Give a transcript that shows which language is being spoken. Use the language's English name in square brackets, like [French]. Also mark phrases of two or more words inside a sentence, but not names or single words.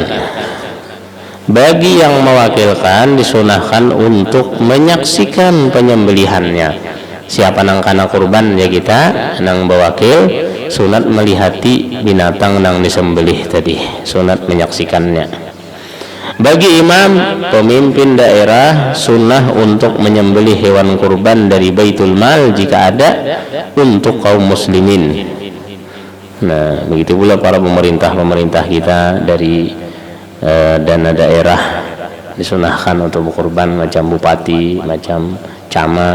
[Indonesian] Bagi yang mewakilkan disunahkan untuk menyaksikan penyembelihannya. [Banjar] Siapa nang kana kurban ya kita nang bewakil, sunat melihati binatang nang disembelih tadi, sunat menyaksikannya. [Indonesian] Bagi imam, pemimpin daerah, sunnah untuk menyembelih hewan kurban dari Baitul Mal jika ada untuk kaum muslimin. Nah, begitu pula para pemerintah kita dari dana daerah disunahkan untuk berkurban, macam bupati, macam camat.